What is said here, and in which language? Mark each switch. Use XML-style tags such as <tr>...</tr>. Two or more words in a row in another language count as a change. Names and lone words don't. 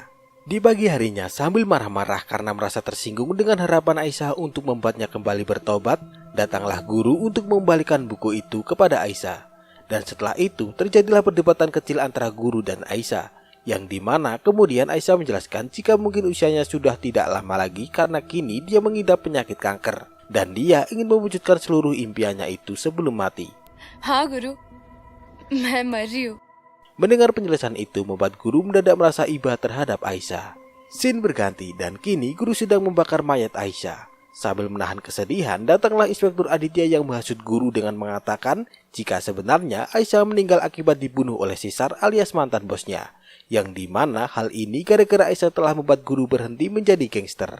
<id>Di pagi harinya, sambil marah-marah karena merasa tersinggung dengan harapan Aisyah untuk membuatnya kembali bertobat, datanglah Guru untuk mengembalikan buku itu kepada Aisyah. Dan setelah itu terjadilah perdebatan kecil antara guru dan Aisyah, yang dimana kemudian Aisyah menjelaskan jika mungkin usianya sudah tidak lama lagi karena kini dia mengidap penyakit kanker dan dia ingin mewujudkan seluruh impiannya itu sebelum mati. Ha guru,</id> <hi>मैं मर रही हूँ.</hi> <id>Mendengar penjelasan itu membuat guru mendadak merasa iba terhadap Aisyah. Scene berganti dan kini guru sedang membakar mayat Aisyah. Sambil menahan kesedihan, datanglah Inspektur Aditya yang menghasut guru dengan mengatakan jika sebenarnya Aisyah meninggal akibat dibunuh oleh Sesar alias mantan bosnya, yang dimana hal ini gara-gara Aisyah telah membuat guru berhenti menjadi gangster.</id>